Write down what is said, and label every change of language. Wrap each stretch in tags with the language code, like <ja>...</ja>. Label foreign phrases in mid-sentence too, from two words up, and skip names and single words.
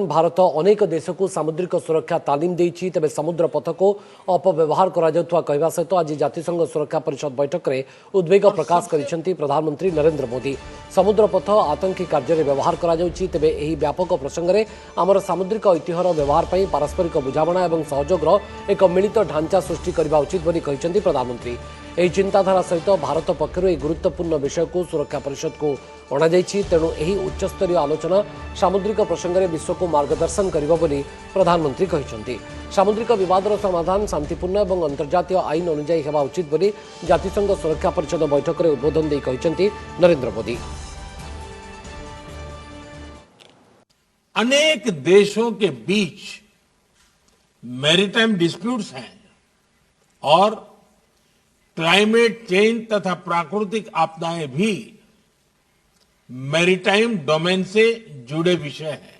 <or>ଭାରତ ଅନେକ ଦେଶ କୁ ସାମୁଦ୍ରିକ ସୁରକ୍ଷା ତାଲିମ ଦେଇଛି, ତେବେ ସମୁଦ୍ରପଥ କୁ ଅପବ୍ୟବହାର କରା ଯାଉଥିବା କହିବା ସହିତ ଆଜି ଜାତିସଂଘ ସୁରକ୍ଷା ପରିଷଦ ବୈଠକ ରେ ଉଦ୍ବେଗ ପ୍ରକାଶ କରିଛନ୍ତି ପ୍ରଧାନମନ୍ତ୍ରୀ ନରେନ୍ଦ୍ର ମୋଦି। ସମୁଦ୍ରପଥ ଆତଙ୍କୀ କାର୍ଯ୍ୟ ବ୍ୟବହାର କରା ଯାଉଛି, ତେବେ ଏହି ବ୍ୟାପକ ପ୍ରସଙ୍ଗ ରେ ଆମର ସାମୁଦ୍ରିକ ଐତିହ୍ୟର ବ୍ୟବହାର ଉପରେ ପାରସ୍ପରିକ ବୁଝାମଣା ଓ ସହଯୋଗର ଏକ ମିଳିତ ଢାଞ୍ଚା ସୃଷ୍ଟି କରିବା ଉଚିତ ବୋଲି କହିଛନ୍ତି ପ୍ରଧାନମନ୍ତ୍ରୀ। ଏହି ଚିନ୍ତାଧାରା ସହିତ ଭାରତ ପକ୍ଷରୁ ଏହି ଗୁରୁତ୍ୱପୂର୍ଣ୍ଣ ବିଷୟକୁ ସୁରକ୍ଷା ପରିଷଦକୁ ଅଣାଯାଇଛି। ତେଣୁ ଏହି ଉଚ୍ଚସ୍ତରୀୟ ଆଲୋଚନା ସାମୁଦ୍ରିକ ପ୍ରସଙ୍ଗରେ ବିଶ୍ୱକୁ ମାର୍ଗଦର୍ଶନ କରିବ ବୋଲି ପ୍ରଧାନମନ୍ତ୍ରୀ କହିଛନ୍ତି। ସାମୁଦ୍ରିକ ବିବାଦର ସମାଧାନ ଶାନ୍ତିପୂର୍ଣ୍ଣ ଏବଂ ଅନ୍ତର୍ଜାତୀୟ ଆଇନ ଅନୁଯାୟୀ ହେବା ଉଚିତ ବୋଲି ଜାତିସଂଘ ସୁରକ୍ଷା ପରିଷଦ ବୈଠକରେ ଉଦ୍ବୋଧନ ଦେଇ କହିଛନ୍ତି ନରେନ୍ଦ୍ର ମୋଦି।</or> <hi>अनेक देशों के बीच</hi> <en>maritime disputes</en> <hi>हैं और</hi> <en>climate change</en> <hi>तथा प्राकृतिक आपदाएं भी</hi> <en>maritime domain</en> <hi>से जुड़े विषय हैं।</hi>